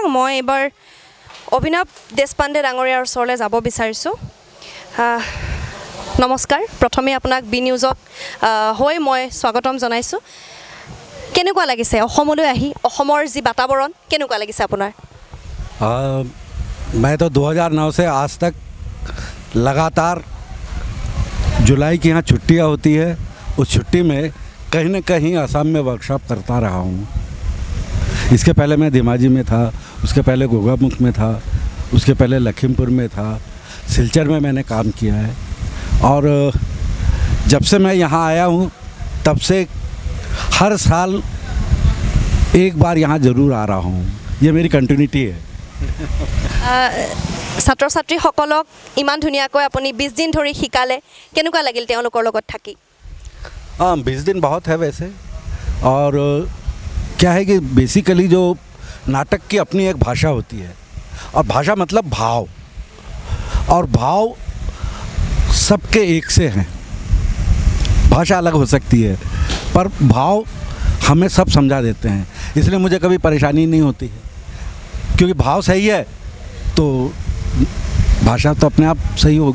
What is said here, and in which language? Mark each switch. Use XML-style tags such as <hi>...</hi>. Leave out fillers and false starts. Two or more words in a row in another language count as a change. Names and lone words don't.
<as>মই এইবাৰ অভিনৱ দেশপাণ্ডে ডাঙৰীয়াৰ ওচৰলৈ যাব বিচাৰিছোঁ। নমস্কাৰ। প্ৰথমে আপোনাক বি নিউজত হৈ মই স্বাগতম জনাইছোঁ। কেনেকুৱা লাগিছে অসমলৈ আহি, অসমৰ যি বাতাবৰণ কেনেকুৱা লাগিছে আপোনাৰ?</as> <hi>मैं तो 2009 से आज तक लगातार जुलाई की यहाँ छुट्टियाँ होती है, उस छुट्टी में कहीं न कहीं असम में वर्कशॉप करता रहा हूँ। इसके पहले मैं धेमाजी में था, उसके पहले गोगामुख में था, उसके पहले लखीमपुर में था, सिलचर में मैंने काम किया है। और जब से मैं यहाँ आया हूँ तब से हर साल एक बार यहाँ ज़रूर आ रहा हूँ। ये मेरी कंटिन्यूटी है।</hi> <as>ছাত্ৰ ছাত্ৰীসকলক ইমান ধুনীয়াকৈ আপুনি 20 দিন ধৰি শিকালে, কেনেকুৱা লাগিল তেওঁলোকৰ লগত থাকি?</as> <hi>20 दिन बहुत है वैसे। और क्या है कि बेसिकली जो नाटक की अपनी एक भाषा होती है, और भाषा मतलब भाव, और भाव सबके एक से हैं। भाषा अलग हो सकती है पर भाव हमें सब समझा देते हैं, इसलिए मुझे कभी परेशानी नहीं होती है, क्योंकि भाव सही है तो भाषा तो अपने आप सही होगी।</hi>